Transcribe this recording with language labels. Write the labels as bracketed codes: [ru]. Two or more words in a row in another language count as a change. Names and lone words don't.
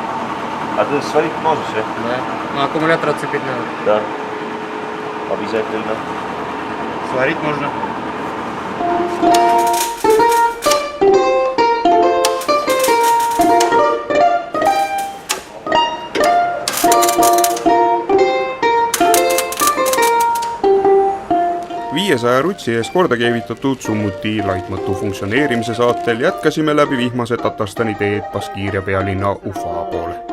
[ru] А ты сварить можешь, да? Да. Ну, аккумулятор отцепить надо. Да. Обязательно. Сварить можно. [et] Rutsi ees korda keevitatud summuti laitmatu funktsioneerimise saatel jätkasime läbi vihmase Tatarstani teed Baskiiria pealinna Ufa poole.